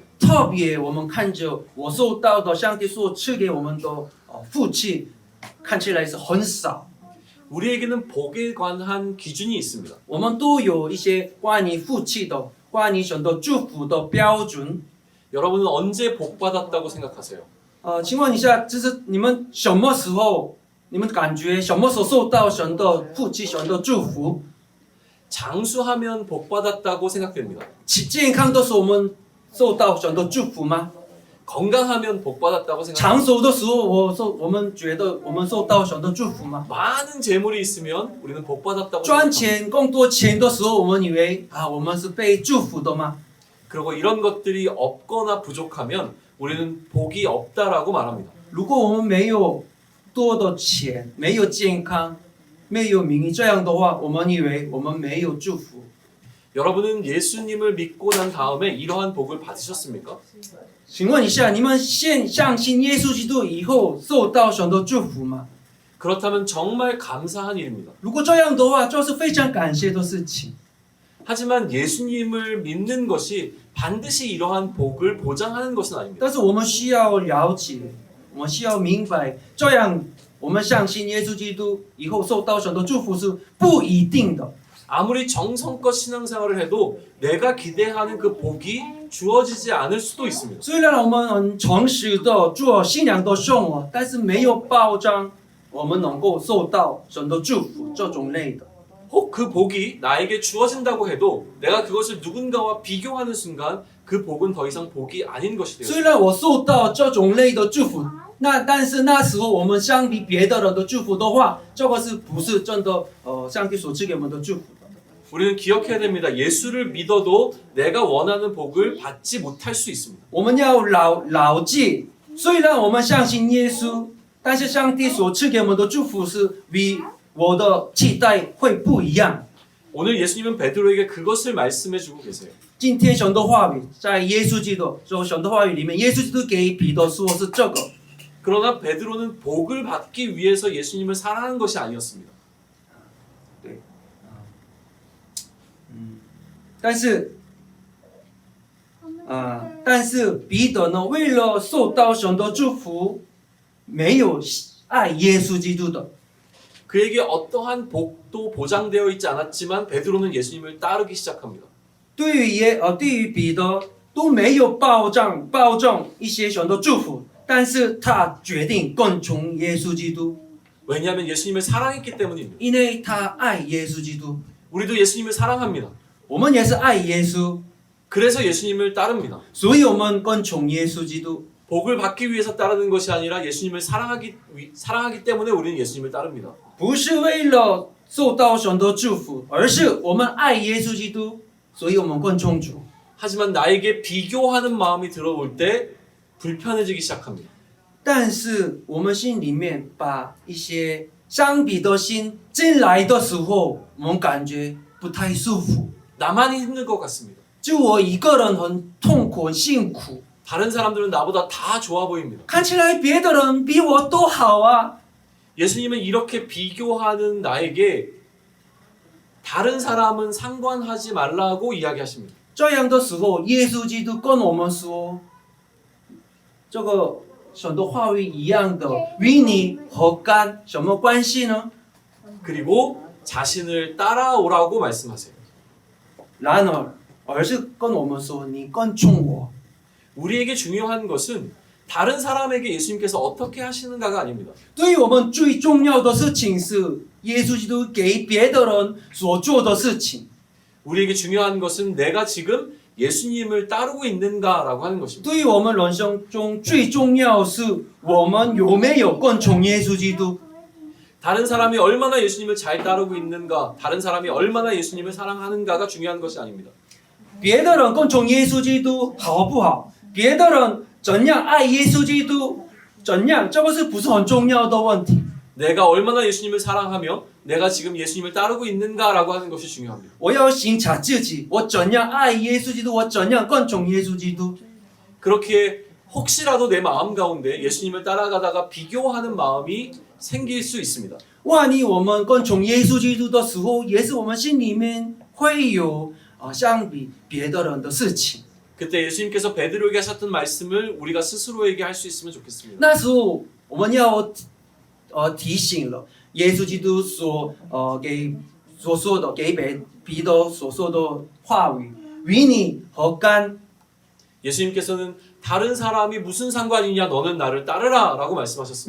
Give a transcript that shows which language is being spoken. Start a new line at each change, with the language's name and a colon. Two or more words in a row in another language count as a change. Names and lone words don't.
Chinese: 特别我们看着我受到的上帝所赐给我们的福气，看起来是很少。
Korean: 우리에게는 복에 관한 기준이 있습니다.
Chinese: 我们都有一些关于福气的、关于神的祝福的标准。
Korean: 여러분은 언제 복 받았다고 생각하세요?
Chinese: 请问一下，就是你们什么时候，你们感觉什么时候受到神的福气、神的祝福？
Korean: 장수하면 복 받았다고 생각됩니다.
Chinese: 健康的时候我们受到神的祝福吗？
Korean: 건강하면 복 받았다고 생각합니다.
Chinese: 长寿的时候我们觉得我们受到神的祝福吗？
Korean: 많은 재물이 있으면 우리는 복 받았다고
Chinese: 赚
Korean: 생각합니다.
Chinese: 钱更多钱的时候，我们以为我们是被祝福的吗？
Korean: 그리고 이런 것들이 없거나 부족하면 우리는 복이 없다라고 말합니다.
Chinese: 如果我们没有多的钱，没有健康，没有名誉，这样的话，我们以为我们没有祝福。
Korean: 여러분은 예수님을 믿고 난 다음에 이러한 복을 받으셨습니까?
Chinese: 请问一下，你们现相信耶稣基督以后受到神的祝福吗？
Korean: 그렇다면 정말 감사한 일입니다.
Chinese: 如果这样的话，就是非常感谢的事情。
Korean: 하지만 예수님을 믿는 것이 반드시 이러한 복을 보장하는 것은 아닙니다.
Chinese: 但是我们需要了解，我们需要明白，这样我们相信耶稣基督以后受到神的祝福是不一定的。
Korean: 아무리 정성껏 신앙생활을 해도 내가 기대하는 그 복이 주어지지 않을 수도 있습니다.
Chinese: 虽然我们很诚实的做信仰的生活，但是没有保障我们能够受到神的祝福这种类的。
Korean: 혹 그 복이 나에게 주어진다고 해도 내가 그것을 누군가와 비교하는 순간 그 복은 더 이상 복이 아닌 것이 되어요.
Chinese: 虽然我受到这种类的祝福，但是那时候我们相比别的人的祝福的话，这个是不是真的？上帝所赐给我们的祝福的。
Korean: 우리는 기억해야 됩니다. 예수를 믿어도 내가 원하는 복을 받지 못할 수 있습니다.
Chinese: 我们要牢记，虽然我们相信耶稣，但是上帝所赐给我们的祝福是与我的期待会不一样。
Korean: 오늘 예수님은 베드로에게 그것을 말씀해주고 계세요.
Chinese: 今天神的话语在耶稣基督，就神的话语里面，耶稣基督给彼得说是这个。
Korean: 그러나 베드로는 복을 받기 위해서 예수님을 사랑한 것이 아니었습니다.
Chinese: 但是彼得呢，为了受到神的祝福，没有爱耶稣基督的。
Korean: 그에게 어떠한 복도 보장되어 있지 않았지만 베드로는 예수님을 따르기 시작합니다.
Chinese: 对于彼得都没有保证一些神的祝福，但是他决定跟从耶稣基督，
Korean: 왜냐하면 예수님을 사랑했기 때문입니다.
Chinese: 因为他爱耶稣基督。
Korean: 우리도 예수님을 사랑합니다.
Chinese: 我们也是爱耶稣，
Korean: 그래서 예수님을 따릅니다.
Chinese: 所以我们跟从耶稣基督。
Korean: 복을 받기 위해서 따르는 것이 아니라 예수님을 사랑하기 때문에 우리는 예수님을 따릅니다.
Chinese: 不是为了受到神的祝福，而是我们爱耶稣基督，所以我们跟从主。
Korean: 하지만 나에게 비교하는 마음이 들어올 때 불편해지기 시작합니다.
Chinese: 但是我们心里面把一些相比的心进来的时候，我们感觉不太舒服。
Korean: 나만이 힘들 것 같습니다.
Chinese: 就我一个人很痛苦、很辛苦，
Korean: 다른 사람들은 나보다 다 좋아 보입니다.
Chinese: 看起来别的人比我都好啊。
Korean: 예수님은 이렇게 비교하는 나에게 다른 사람은 상관하지 말라고 이야기하십니다.
Chinese: 这样的时候，耶稣基督跟我们说，这个神的话语一样的，与你何干什么关系呢？
Korean: 그리고 자신을 따라오라고 말씀하세요.
Chinese: 然而是跟我们说，你跟从我。
Korean: 우리에게 중요한 것은 다른 사람에게 예수님께서 어떻게 하시는가가 아닙니다.
Chinese: 对于我们最重要的事情是耶稣基督给别的人所做的事情。
Korean: 우리에게 중요한 것은 내가 지금 예수님을 따르고 있는가라고 하는 것입니다.
Chinese: 对于我们人生中最重要是我们有没有跟从耶稣基督。
Korean: 다른 사람이 얼마나 예수님을 잘 따르고 있는가, 다른 사람이 얼마나 예수님을 사랑하는가가 중요한 것이 아닙니다.
Chinese: 别的人跟从耶稣基督好不好？别的人怎样爱耶稣基督？怎样？这个是不是很重要的问题？
Korean: 내가 얼마나 예수님을 사랑하며 내가 지금 예수님을 따르고 있는가라고 하는 것이 중요합니다.
Chinese: 我要审查自己，我怎样爱耶稣基督？我怎样跟从耶稣基督？
Korean: 그렇게 혹시라도 내 마음 가운데 예수님을 따라가다가 비교하는 마음이 생길 수 있습니다.
Chinese: 万一我们跟从耶稣基督的时候，也是我们心里面会有相比别的人的事情。
Korean: 그때 예수님께서 베드로에게 하셨던 말씀을 우리가 스스로에게 할 수 있으면 좋겠습니다.
Chinese: 那时候我们要提醒了耶稣基督所说的给彼得所说的话语，与你何干？
Korean: 예수님께서는 다른 사람이 무슨 상관이냐 너는 나를 따르라라고 말씀하셨습니다.